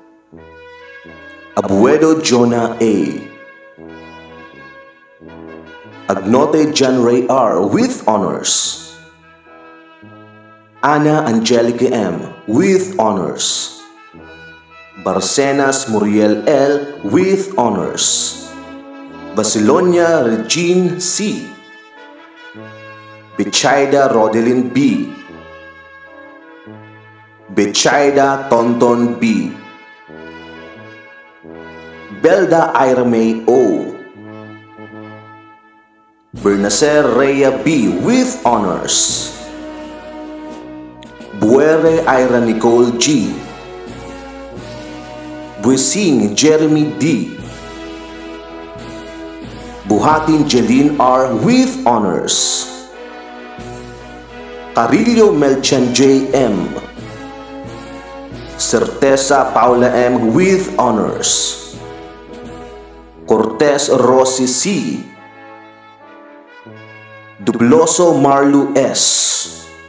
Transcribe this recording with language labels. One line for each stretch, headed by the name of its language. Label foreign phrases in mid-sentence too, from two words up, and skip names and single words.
English: Abuedo Jonah A. Agnote John Ray R. with honors. Ana Angelica M. with honors. Barcenas Muriel L. with honors. Basilonia Regine C. Bichaida Rodelin B. Bichaida Tonton B. Belda Ira May O. Bernacer Rhea B. with honors. Buere Ira Nicole G. Buising Jeremy D. Buhatin Jeline R. with honors. Carillo Melchan J. M. Certeza Paula M. with honors. Cortez Rossi C. Dubloso Marlu S.